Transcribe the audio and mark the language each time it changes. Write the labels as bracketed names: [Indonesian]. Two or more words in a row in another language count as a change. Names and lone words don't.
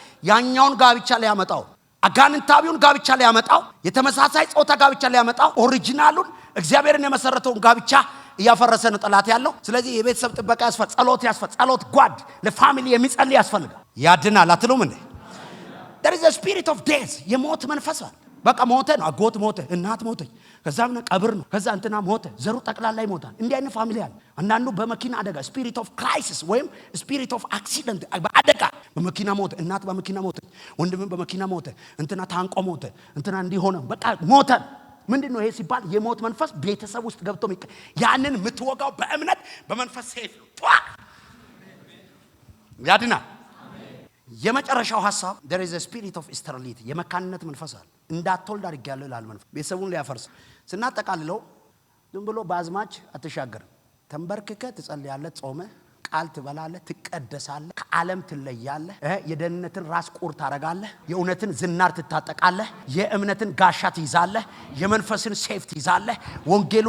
[Amharic] ያኛውን ጋብቻ ሊያመጣው አጋንንታዊውን ጋብቻ ሊያመጣው የተመሳሳይ ጾታ ጋብቻ ሊያመጣው ኦሪጂናሉን እግዚአብሔርን የመሰረተውን ጋብቻ እያፈረሰ ነው ጠላት ያለው። ስለዚህ የቤተሰብ ጥበቃ ያስፈልጋል። ጸሎት ጓድ ለፋሚሊ የሚጸልይ ያስፈልጋል። ያድናል አትሉም እንዴ? [English] there is a spirit of death [Amharic] የሞት መንፈስ አለ። በቃ ሞተ ነው አጎት ሞተ፣ እናት ሞተች፣ ከዛም ቀብር ነው፣ ከዛ እንትና ሞተ፣ ዘሩ ጠቅላላ ይሞታል። እንዲህ አይነት ፋሚሊ አለ። አንዳንዱ በመኪና አደጋ [English] spirit of crisis [Amharic] ወይም [English] spirit of accident [Amharic] በአደጋ በመኪና ሞተ፣ እናት በመኪና ሞተ፣ ወንድም በመኪና ሞተ፣ እንትና ታንቆ ሞተ፣ እንትና እንዲሆነ በቃ ሞተ። ምንድነው ይሄ ሲባል የሞት መንፈስ ቤተሰብ ውስጥ ገብቶ ያንን የምትወጋው በእምነት በመንፈስ ሰይፍ ነው። ያድናል። የመጨረሻው ሐሳብ [English] there is a spirit of sterility [Amharic] የመካንነት መንፈስ አለ። እንዳትወልድ አድርጌያለሁ ይላል መንፈስ። ቤተሰቡን ሊያፈርስ ስናጠቃልለው ዝም ብሎ ባዝማች አትሻገርም። ተንበርክከ ትጸልያለህ፣ ጾመ ቃል ትበላለህ፣ ትቀደሳለህ፣ ከዓለም ትለያለህ፣ የደህንነትን ራስ ቁር ታረጋለህ፣ የእውነትን ዝናር ትታጠቃለህ፣ የእምነትን ጋሻ ትይዛለህ፣ የመንፈስን ሴፍ ትይዛለህ፣ ወንጌሉን